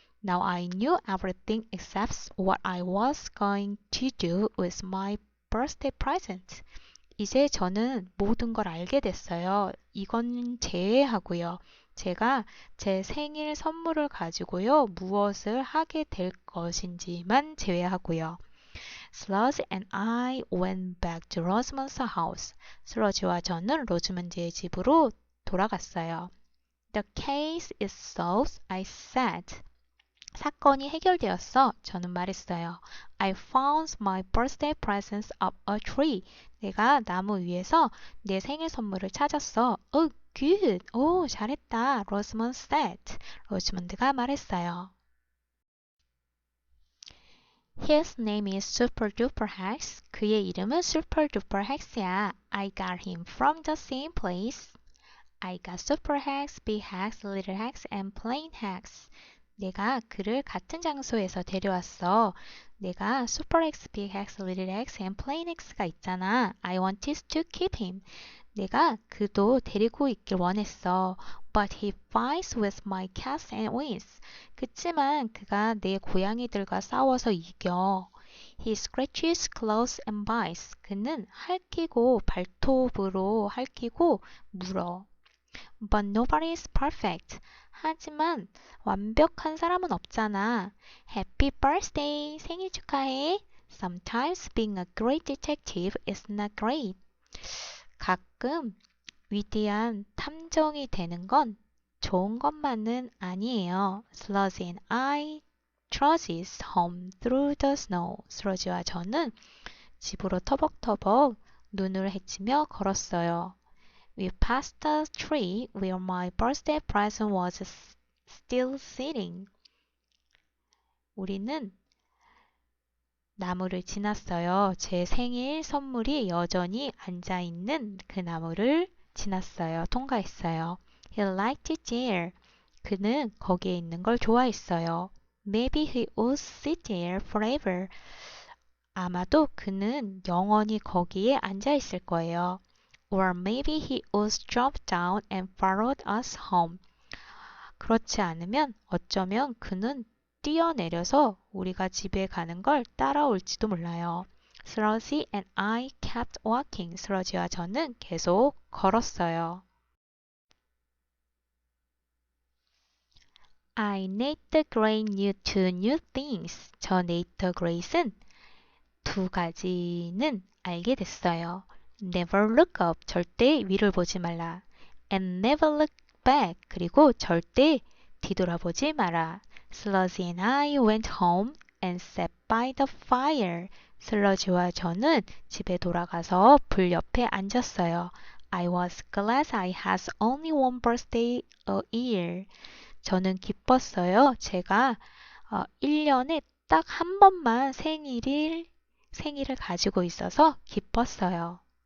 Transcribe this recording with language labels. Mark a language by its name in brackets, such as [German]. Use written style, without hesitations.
[English] Now I knew everything except what I was going to do with my birthday present. [Korean] 이제 저는 모든 걸 알게 됐어요. 이건 제외하고요. 제가 제 생일 선물을 가지고요. 무엇을 하게 될 것인지만 제외하고요. [English] Sludge and I went back to Rosamond's house. [Korean] 슬러지와 저는 로즈먼드의 집으로 돌아갔어요. [English] The case is solved, I said. [Korean] 사건이 해결되었어. 저는 말했어요. [English] I found my birthday presents up a tree. [Korean] 내가 나무 위에서 내 생일 선물을 찾았어. [English] Oh, good. [Korean] 오, 잘했다. [English] Rosamond said. [Korean] 로즈먼드가 말했어요. [English] His name is Super Duper Hex. [Korean] 그의 이름은 Super Duper Hex야. [English] I got him from the same place. I got Super Hex, Big Hex, Little Hex, and Plain Hex. [Korean] 내가 그를 같은 장소에서 데려왔어. 내가 Super X, Big X, Little X, and Plain X가 있잖아. [English] I wanted to keep him. [Korean] 내가 그도 데리고 있길 원했어. [English] But he fights with my cats and wins. [Korean] 그치만 그가 내 고양이들과 싸워서 이겨. [English] He scratches claws and bites. [Korean] 그는 핥히고 발톱으로 핥히고 물어. [English] But nobody is perfect. [Korean] 하지만 완벽한 사람은 없잖아. [English] Happy birthday! [Korean] 생일 축하해! [English] Sometimes being a great detective is not great. [Korean] 가끔 위대한 탐정이 되는 건 좋은 것만은 아니에요. [English] Sludge and I trudged home through the snow. [Korean] 슬러지와 저는 집으로 터벅터벅 눈을 헤치며 걸었어요. [English] We passed the tree where my birthday present was still sitting. [Korean] 우리는 나무를 지났어요. 제 생일 선물이 여전히 앉아있는 그 나무를 지났어요. 통과했어요. [English] He liked it there. [Korean] 그는 거기에 있는 걸 좋아했어요. [English] Maybe he would sit there forever. [Korean] 아마도 그는 영원히 거기에 앉아있을 거예요. [English] Or maybe he would jump down and follow us home. [Korean] 그렇지 않으면 어쩌면 그는 뛰어내려서 우리가 집에 가는 걸 따라올지도 몰라요. [English] Sludge and I kept walking. [Korean] 슬러지와 저는 계속 걸었어요. [English] I named Gray knew 2 new things. [Korean] 저 네이터 그레이스는 2가지는 알게 됐어요. [English] Never look up. [Korean] 절대 위를 보지 말라. [English] And never look back. [Korean] 그리고 절대 뒤돌아보지 마라. [English] Sludge and I went home and sat by the fire. [Korean] 슬러지와 저는 집에 돌아가서 불 옆에 앉았어요. [English] I was glad I had only one birthday a year. [Korean] 저는 기뻤어요. 제가 1년에 딱 한 번만 생일을 가지고 있어서 기뻤어요.